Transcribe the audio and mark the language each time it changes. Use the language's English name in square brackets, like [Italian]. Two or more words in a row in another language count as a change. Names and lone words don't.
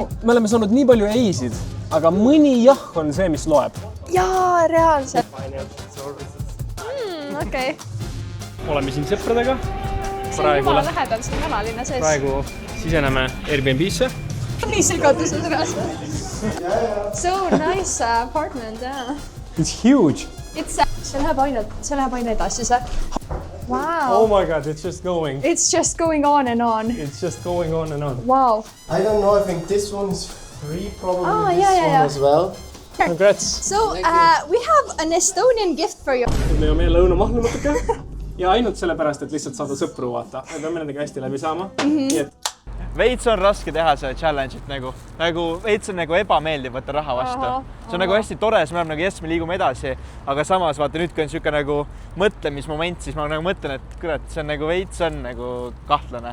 [Estonian] Me oleme saanud nii palju eisid, aga mõni jah on see, mis loeb. Jaa, reaalselt. Okei. Oleme siin sõpradega. See on jumala lähedal siin vanalinna sees. Praegu siseneme Airbnb-sse. Nii segaduses reaalselt. [English] So nice apartment, yeah. It's huge. See läheb aina edasi, see. Wow. Oh my God, it's just going. It's just going on and on. It's just going on and on. Wow. I don't know, I think this one's free, probably this one as well. Congrats. So we have an Estonian gift for you. [Estonian] Me on meie lõunamahlu natuke. Ja ainult sellepärast, et lihtsalt saada sõpru vaata. Me peame nendega hästi läbi saama. Veits on raske teha see challenge'it nagu veits on nagu ebameeldiv võtta raha vastu. See on nagu hästi tore, siis me oleme nagu yes, me liigume edasi, aga samas vaata nüüd, kui on siuke nagu mõtlemismoment, siis ma nagu mõtlen, et kurat, see on nagu veits on nagu kahtlane.